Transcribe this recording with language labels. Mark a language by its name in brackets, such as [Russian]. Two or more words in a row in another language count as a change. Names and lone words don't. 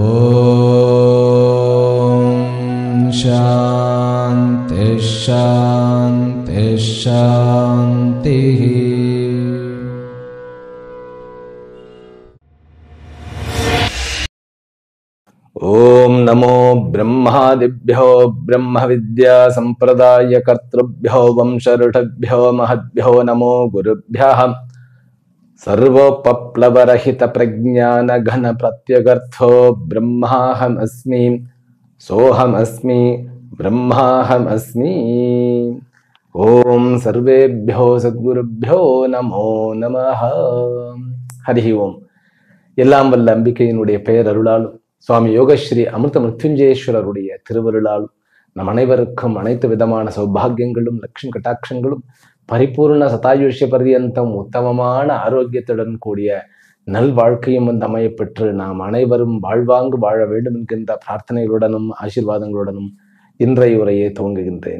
[Sanskrit] ओम् शान्ति शान्ति शान्ति. ओम् नमो ब्रह्मादिभ्यो ब्रह्म विद्या संप्रदाय कर्तृभ्यो वंशऋषभ्यो महद्भ्यो नमो गुरुभ्यः. सर्वोपप्लवरहित प्रज्ञान घन प्रत्यगर्थो ब्रह्माहमस्मि सोऽहमस्मि ब्रह्माहमस्मि. ओम सर्वेभ्यो सद्गुरुभ्यो नमो नमः. हरि ओम. [Tamil] எல்லாம் வல்ல அம்பிகையினுடைய பெயர் அருளாலும் சுவாமி யோகஸ்ரீ அமிர்த மிருத்யுஞ்சயேஸ்வரருடைய திருவருளாலும் நம் அனைவருக்கும் அனைத்து விதமான சௌபாகியங்களும் லட்சுமி கட்டாட்சங்களும் பரிபூர்ண சதாயுஷ்ய பர்யந்தம் உத்தமமான ஆரோக்கியத்துடன் கூடிய நல்வாழ்க்கையும் வந்து அமையப்பெற்று நாம் அனைவரும் வாழ்வாங்கு வாழ வேண்டும் என்கின்ற பிரார்த்தனைகளுடனும் ஆசீர்வாதங்களுடனும் இன்றைய உரையை துவங்குகின்றேன்.